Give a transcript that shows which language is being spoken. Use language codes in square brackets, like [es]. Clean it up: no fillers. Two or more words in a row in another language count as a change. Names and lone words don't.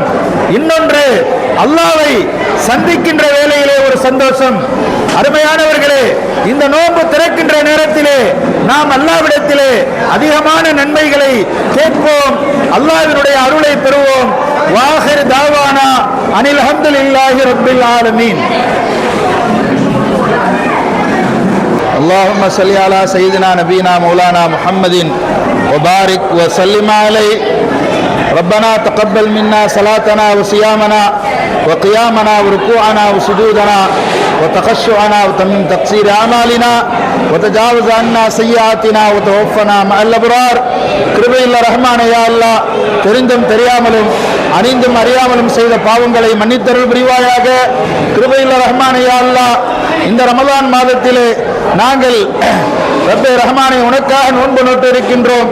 [ta] இன்னொன்று, அல்லாஹ்வை சந்திக்கின்ற வேளையிலே ஒரு சந்தோஷம். அருமையானவர்களே, இந்த நோன்பு திறக்கின்ற நேரத்திலே நாம் அல்லாஹ்விடத்திலே அதிகமான நன்மைகளை கேட்போம், அல்லாஹ்வினுடைய அருளை பெறுவோம். [ar] وآخر دعوانا أن الحمد لله رب العالمين. اللهم صل على سيدنا نبينا مولانا محمد وبارك وسلم عليه. ربنا تقبل منا صلاتنا وصيامنا وقيامنا وركوعنا وسجودنا وتخشعنا وتمم تقصير أعمالنا وتجاوز عنا سيئاتنا وتوفنا مع الأبرار. [ta] கிருபையுள்ள ரஹ்மானே, [ar] يا الله, [ta] தெரிந்தும் தெரியாமலும் அறிந்தும் அறியாமலும் செய்த பாவங்களை மன்னித்தருள் புரிவாயாக. கிருபையுள்ள ரஹ்மானே, [ar] يا الله, [ta] இந்த ரமலான் மாதத்திலே நாங்கள் ரப்பே ரஹ்மானே உனக்காக நோன்பு நோட்டு இருக்கின்றோம்.